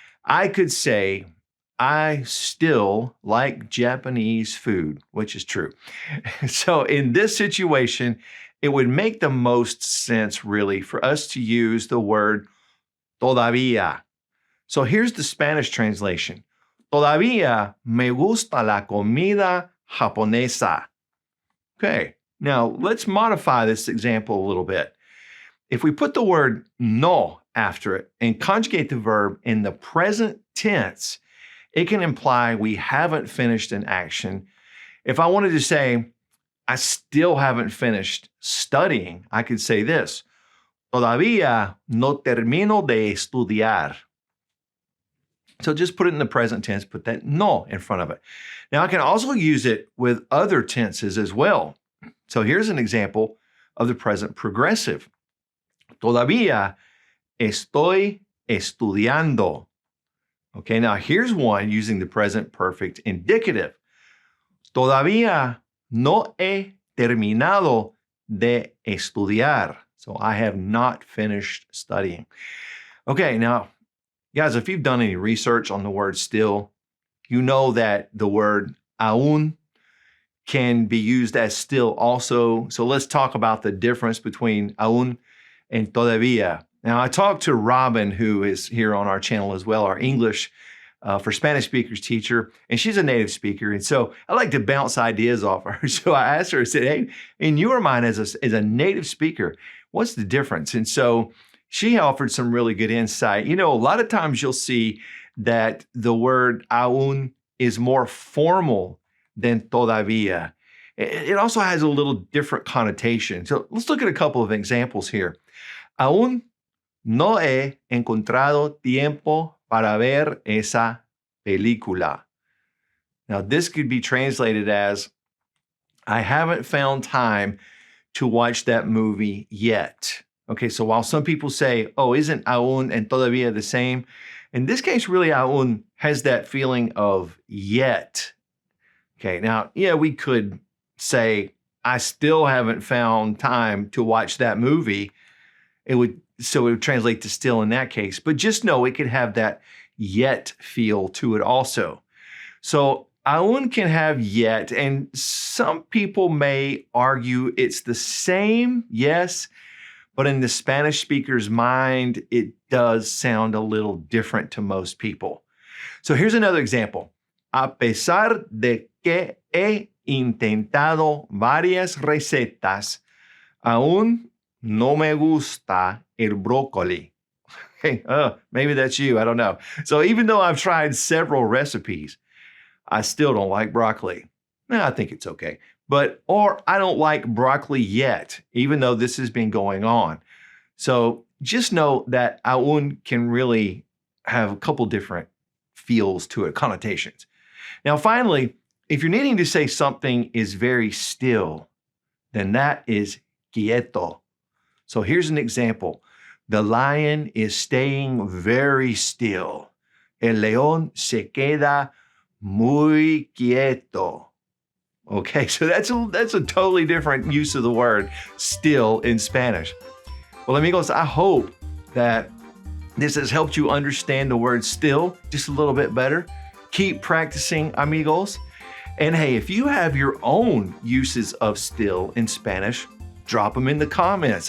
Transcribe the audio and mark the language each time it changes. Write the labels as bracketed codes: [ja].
[en] I could say, I still like Japanese food, which is true. So in this situation, it would make the most sense, really, for us to use the word todavía. So here's the Spanish translation. [es] Todavía me gusta la comida japonesa. [en] Okay, now let's modify this example a little bit. If we put the word no after it and conjugate the verb in the present tense, it can imply we haven't finished an action. If I wanted to say, I still haven't finished studying, I could say this, [es] todavía no termino de estudiar. [en] So just put it in the present tense, put that no in front of it. Now I can also use it with other tenses as well. So here's an example of the present progressive. [es] Todavía estoy estudiando. [en] Okay, now here's one using the present perfect indicative. [es] Todavía no he terminado de estudiar. [en] So I have not finished studying. Okay, now, guys, if you've done any research on the word still, you know that the word aún can be used as still also. So let's talk about the difference between aún and todavía. Now, I talked to Robin, who is here on our channel as well, our English for Spanish speakers teacher, and she's a native speaker. And so I like to bounce ideas off her. So I asked her, I said, hey, in your mind as a native speaker, what's the difference? And so she offered some really good insight. You know, a lot of times you'll see that the word aún is more formal than todavía. It also has a little different connotation. So let's look at a couple of examples here. [es] Aún no he encontrado tiempo para ver esa película. [en] Now, this could be translated as, I haven't found time to watch that movie yet. Okay, so while some people say, oh, isn't aún and todavía the same? In this case, really, aún has that feeling of yet. Okay, now, yeah, we could say, I still haven't found time to watch that movie. So it would translate to still in that case. But just know it could have that yet feel to it also. So aún can have yet, and some people may argue it's the same, yes, but in the Spanish speaker's mind, it does sound a little different to most people. So here's another example. [es] A pesar de que he intentado varias recetas, aún no me gusta el brócoli. [en] Hey, maybe that's you, I don't know. So even though I've tried several recipes, I still don't like broccoli. I think it's okay. Or I don't like broccoli yet, even though this has been going on. So just know that aún can really have a couple different feels to it, connotations. Now, finally, if you're needing to say something is very still, then that is quieto. So here's an example. The lion is staying very still. [es] El león se queda muy quieto. [en] Okay, so that's a totally different use of the word still in Spanish. Well, amigos, I hope that this has helped you understand the word still just a little bit better. Keep practicing, amigos. And hey, if you have your own uses of still in Spanish, drop them in the comments.